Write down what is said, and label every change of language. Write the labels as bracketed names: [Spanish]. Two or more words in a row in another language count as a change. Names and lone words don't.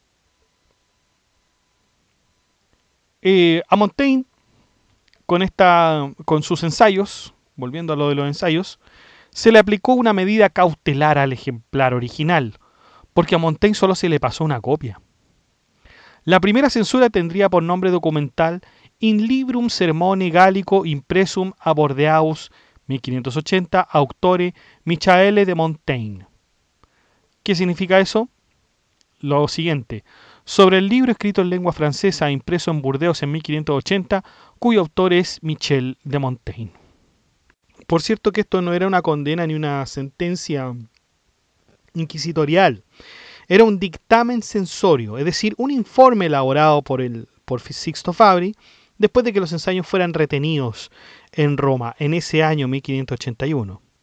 [Spanish] A Montaigne, con sus ensayos, volviendo a lo de los ensayos, se le aplicó una medida cautelar al ejemplar original, porque a Montaigne solo se le pasó una copia. La primera censura tendría por nombre documental In Librum Sermone Gallico Impressum a Bordeaux, 1580, Auctore Michaele de Montaigne. ¿Qué significa eso? Lo siguiente: sobre el libro escrito en lengua francesa impreso en Burdeos en 1580, cuyo autor es Michel de Montaigne. Por cierto que esto no era una condena ni una sentencia inquisitorial, era un dictamen censorio, es decir, un informe elaborado por Sixto Fabri después de que los ensayos fueran retenidos en Roma en ese año 1581.